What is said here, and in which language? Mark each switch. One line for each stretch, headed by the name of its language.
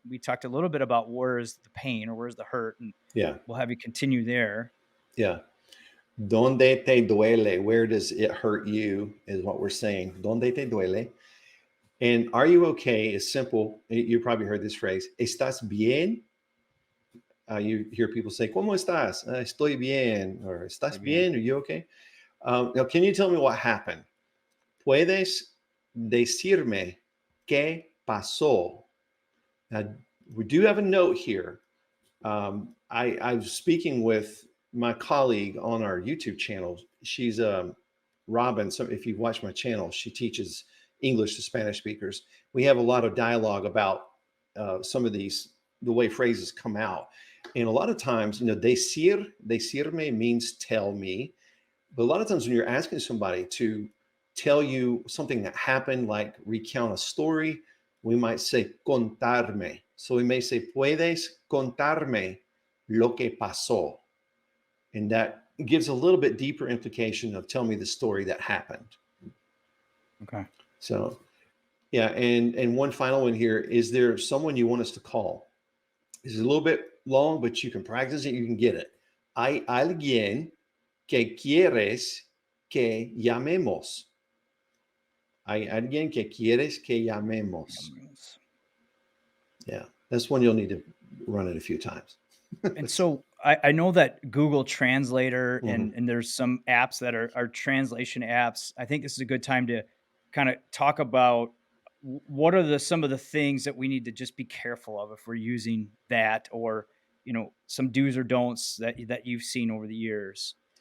English: we talked a little bit about where's the pain or where's the hurt, and we'll have you continue there. Yeah.
Spanish: Donde te duele?
English: Where does it hurt you? Is what we're saying. Donde te duele? And are you okay? Is simple. You probably heard this phrase.
Spanish: ¿Estás bien?
English: You hear people say,
Spanish: ¿Cómo estás? Estoy bien.
English: Or
Spanish: ¿Estás bien?
English: Are you okay? Now, can you tell me what happened?
Spanish: ¿Puedes decirme qué pasó?
English: Now, we do have a note here. I was speaking with my colleague on our YouTube channel. She's Robin. So if you've watched my channel, she teaches English to Spanish speakers. We have a lot of dialogue about some of the way phrases come out. And a lot of times, decirme means tell me. But a lot of times when you're asking somebody to tell you something that happened, like recount a story, we might say contarme. So we may say,
Spanish: ¿Puedes contarme lo que pasó?
English: And that gives a little bit deeper implication of tell me the story that happened. Okay. So, yeah. And one final one here. Is there someone you want us to call? This is a little bit long, but you can practice it. You can get it.
Spanish: ¿Hay alguien que quieres que llamemos? ¿Hay alguien que quieres que llamemos?
English: Yeah, that's one you'll need to run it a few times. And so I know that Google Translator and there's some apps that are translation apps. I think this is a good time to kind of talk about what are some of the things that we need to just be careful of if we're using that, or some do's or don'ts that you've seen over the years.